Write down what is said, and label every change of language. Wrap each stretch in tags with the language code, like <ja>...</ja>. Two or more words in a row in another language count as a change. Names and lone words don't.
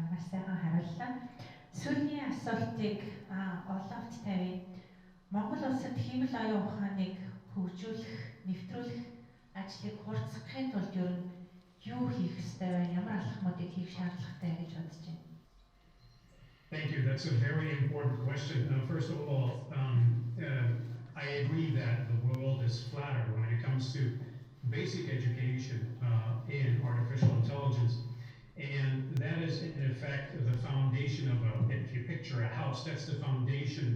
<mn>Маш сайхан хариуллаа. Сүүлийн асуултыг олонт тавья. Монгол улсад хиймэл оюун ухааныг хөгжүүлэх, нэвтрүүлэх ажлыг хурцсахын тулд ер нь юу хийх ёстой вэ? Ямар алхмуудыг хийх шаардлагатай гэж бодож байна?</mn> <en>Thank you. That's a very important question. First of all, I agree that the world is flatter when it comes to basic education in artificial intelligence. And that is, in effect, the foundation of if you picture a house, that's the foundation.</en>